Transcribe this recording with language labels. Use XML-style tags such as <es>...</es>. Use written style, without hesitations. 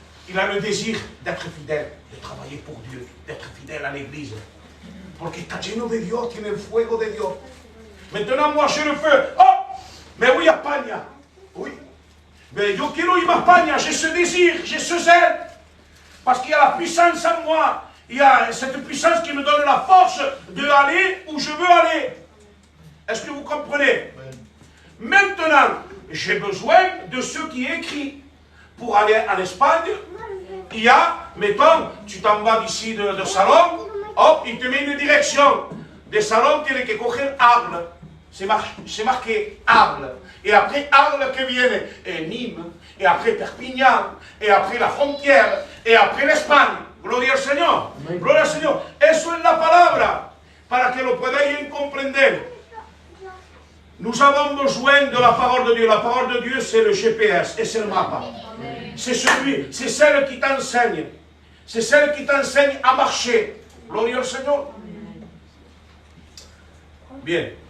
<fr>Il a le désir d'être fidèle, de travailler pour Dieu, d'être fidèle à l'église.</fr> <es>Porque está lleno de Dios, tiene el fuego de Dios.</es> <fr>Maintenant, moi, j'ai le feu. Oh, mais oui, à España. Oui. Mais</fr> <es>yo quiero ir a España,</es> <fr>j'ai ce désir, j'ai ce zèle. Parce qu'il y a la puissance en moi. Il y a cette puissance qui me donne la force d'aller où je veux aller. Est-ce que vous comprenez? Maintenant, j'ai besoin de ce qui est écrit. Pour aller en Espagne, il y a, mettons, tu t'en vas d'ici de Salon, hop, il te met une direction.</fr> <es>De Salon, tu tienes que coger Arles.</es> <fr>C'est marqué Arles. Et après Arles</fr> <es>que viene</es> <fr>Nîmes, et après Perpignan, et après la frontière, et après l'Espagne.</fr> <es>Gloria al Señor. Gloria al Señor. Eso es la palabra, para que lo podáis comprender.</es> <fr>Nous avons besoin de la parole de Dieu. La parole de Dieu, c'est le GPS et c'est le mapa. C'est celle qui t'enseigne. C'est celle qui t'enseigne à marcher.</fr> <es>Gloria al</es> <fr>Seigneur. Bien.</fr>